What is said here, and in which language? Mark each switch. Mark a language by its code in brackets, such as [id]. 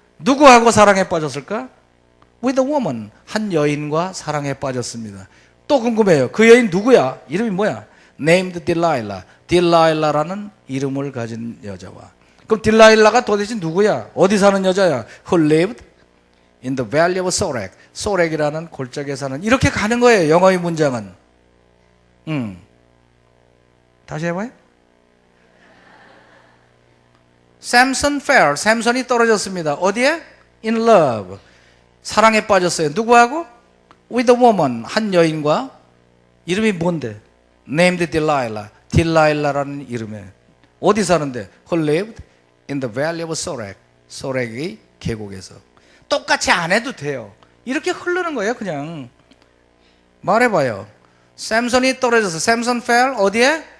[ko] 누구하고 사랑에 빠졌을까? [en] With a woman. [ko] 한 여인과 사랑에 빠졌습니다. 또 궁금해요. 그 여인 누구야? 이름이 뭐야? [en] Named Delilah. [ko] 딜라일라라는 이름을 가진 여자와. 그럼 딜라일라가 도대체 누구야? 어디 사는 여자야? [en] Who lived in the valley of Sorek. [ko] 소렉이라는 골짜기에 사는. 이렇게 가는 거예요. 영어의 문장은. 다시 해봐요. [en] Samson fell. [ko] 샘손이 떨어졌습니다. 어디에? [en] In love. [ko] 사랑에 빠졌어요. 누구하고? [en] With a woman. [ko] 한 여인과. 이름이 뭔데? [en] Named Delilah. [ko] 딜라일라라는 이름에. 어디 사는데? [en] Who lived in the valley of Sorek. [ko] 소렉의 계곡에서. 똑같이 안 해도 돼요. 이렇게 흐르는 거예요, 그냥. 말해봐요. 샘손이 떨어져서 샘손 fell 어디에?